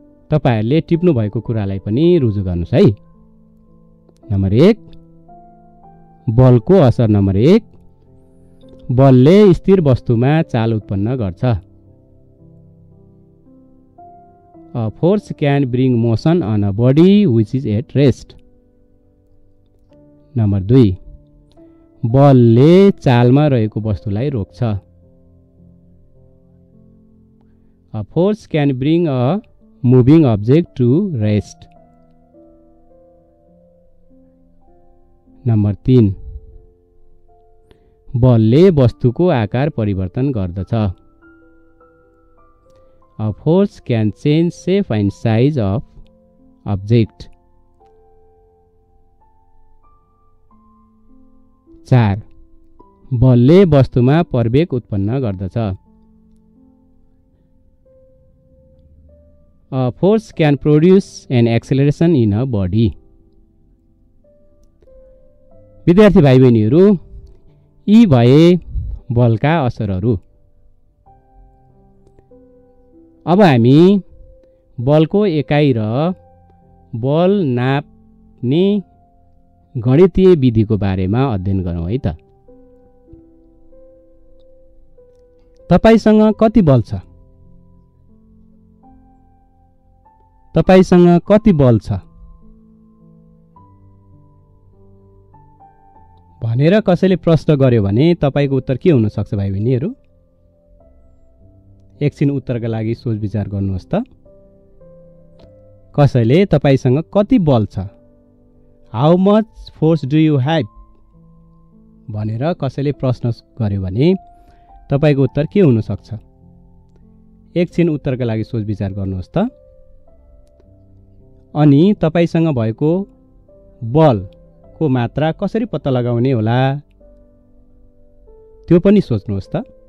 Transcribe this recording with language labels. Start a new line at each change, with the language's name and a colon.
Nepali: तपाईहरुले टिप्नु भएको कुरालाई पनि रुजु गर्नुस् है। नम्बर 1, बलको असर नम्बर 1, बलले स्थिर वस्तुमा चाल उत्पन्न गर्छ।
English: A force can bring motion on a body which is at rest.
Nepali: Number 2, बलले चालमा रहेको वस्तुलाई रोक्छ।
English: A force can bring a moving object to rest.
Nepali: Number 3, बलले वस्तुको आकार परिवर्तन गर्दछ।
English: A force can change shape and size of object.
Nepali: 4, बलले वस्तुमा प्रवेग उत्पन्न गर्दछ।
English: A force can produce an acceleration in a body.
Nepali: विद्यार्थी भाइ बहिनीहरू, यी भए बलका असरहरू। अब हामी बलको एकाइ र बल नाप्ने गणितीय विधिको बारेमा अध्ययन गरौँ है त। तपाईसँग कति बल छ? तपाईसँग कति बल छ भनेर कसैले प्रश्न गर्यो भने तपाईको उत्तर के हुन सक्छ भाइ बहिनीहरू? एकछिन उत्तरका लागि सोच विचार गर्नुहोस् त। कसैले तपाईसँग कति बल छ,
English: how much force do you have
Nepali: भनेर कसैले प्रश्न गर्यो भने तपाईको उत्तर के हुन सक्छ? एकछिन उत्तरका लागि सोच विचार गर्नुहोस् त। अनि तपाईसँग भएको बलको मात्रा कसरी पत्ता लगाउने होला त्यो पनि सोच्नुहोस् त।